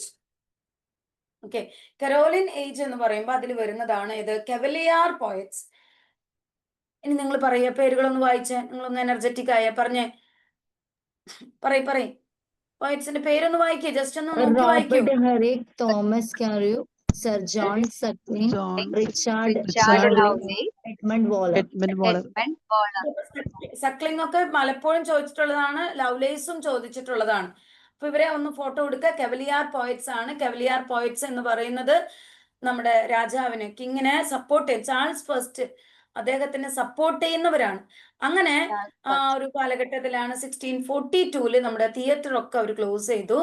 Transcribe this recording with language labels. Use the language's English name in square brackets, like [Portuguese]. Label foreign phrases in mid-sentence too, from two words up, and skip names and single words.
[Malayalam] ഓക്കെ, കരോലിൻ ഏജ് എന്ന് പറയുമ്പോൾ അതിൽ വരുന്നതാണ് ഇത് [English] Cavalier Poets. [Malayalam] ഇനി നിങ്ങൾ പറയുക, പേരുകളൊന്ന് വായിച്ചേ, നിങ്ങളൊന്ന് എനർജറ്റിക് ആയ പറഞ്ഞേ, പറയ് പോയറ്റ്സിന്റെ പേരൊന്ന് വായിക്കേ, ജസ്റ്റ് ഒന്ന് നോക്കി വായിക്കൂ. Robert Herrick, Thomas Carew, Sir John Suckling, Richard Richard Lovelace, Lovelace, Edmund Waller. Edmund Waller. Edmund Waller. സക്ലിംഗ് ഒക്കെ പലപ്പോഴും ചോദിച്ചിട്ടുള്ളതാണ്, ലവ്ലേസും ചോദിച്ചിട്ടുള്ളതാണ്. അപ്പൊ ഇവരെ ഒന്ന് ഫോട്ടോ എടുക്കുക. [English] Cavalier Poets [Malayalam] ആണ്. [English] Cavalier Poets [Malayalam] എന്ന് പറയുന്നത് നമ്മുടെ രാജാവിനെ, കിങ്ങിനെ സപ്പോർട്ട് ചെയ്യും. ചാൾസ് ഫസ്റ്റ് അദ്ദേഹത്തിനെ സപ്പോർട്ട് ചെയ്യുന്നവരാണ്. അങ്ങനെ ആ ഒരു കാലഘട്ടത്തിലാണ് 1642 നമ്മുടെ തിയേറ്റർ ഒക്കെ അവർ ക്ലോസ് ചെയ്തു.